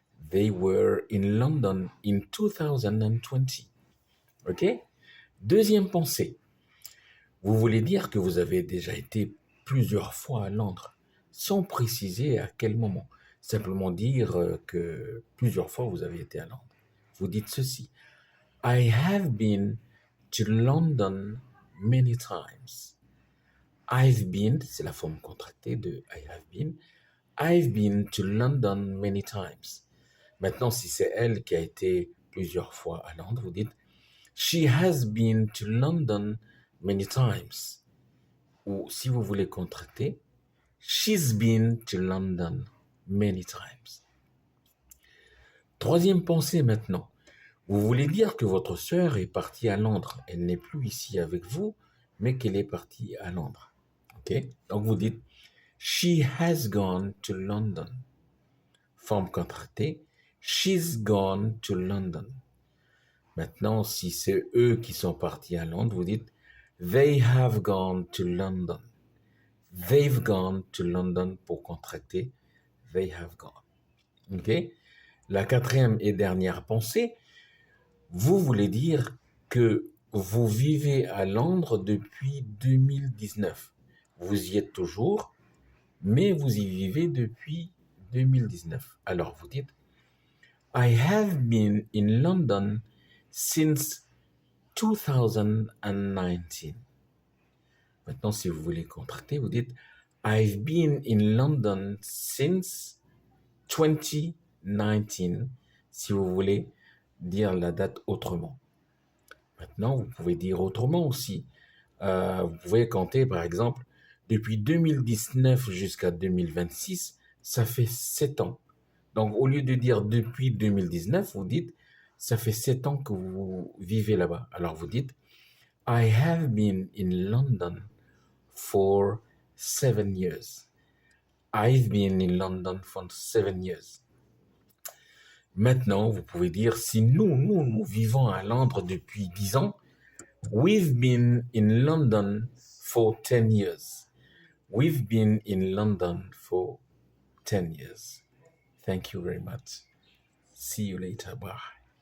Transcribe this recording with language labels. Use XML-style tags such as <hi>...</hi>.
<en>They were in London in 2020. OK?</en> <fr>Deuxième pensée. Vous voulez dire que vous avez déjà été plusieurs fois à Londres, sans préciser à quel moment. Simplement dire que plusieurs fois vous avez été à Londres. Vous dites ceci.</fr> <en>I have been to London many times. I've been,</en> <fr>c'est la forme contractée de</fr> <en>I have been. I've been to London many times.</en> <fr>Maintenant, si c'est elle qui a été plusieurs fois à Londres, vous dites</fr> <en>She has been to London many times.</en> <fr>Ou si vous voulez contracter,</fr> <en>She's been to London many times.</en> <fr>Troisième pensée maintenant. Vous voulez dire que votre sœur est partie à Londres. Elle n'est plus ici avec vous, mais qu'elle est partie à Londres.</fr> <en>OK?</en> <fr>Donc vous dites</fr> <en>She has gone to London.</en> <fr>Forme contractée.</fr> <en>She's gone to London.</en> <fr>Maintenant, si c'est eux qui sont partis à Londres, vous dites</fr> <en>They have gone to London. They've gone to London</en> <fr>pour contracter.</fr> <en>They have gone. OK?</en> <fr>La quatrième et dernière pensée. Vous voulez dire que vous vivez à Londres depuis 2019. Vous y êtes toujours, mais vous y vivez depuis 2019. Alors vous dites</fr> <en>I have been in London since 2019.</en> <fr>Maintenant, si vous voulez contracter, vous dites I've been in London since 2019, si vous voulez dire la date autrement. Maintenant, vous pouvez dire autrement aussi. Vous pouvez compter, par exemple, depuis 2019 jusqu'à 2026, ça fait 7 ans. Donc, au lieu de dire depuis 2019, vous dites, ça fait 7 ans que vous vivez là-bas. Alors, vous dites,</fr> <en>I have been in London for 7 years. I've been in London for 7 years.</en> <fr>Maintenant, vous pouvez dire, si nous vivons à Londres depuis 10 ans,</fr> <en>we've been in London for 10 years. We've been in London for 10 years. Thank you very much. See you later. Bye.</en>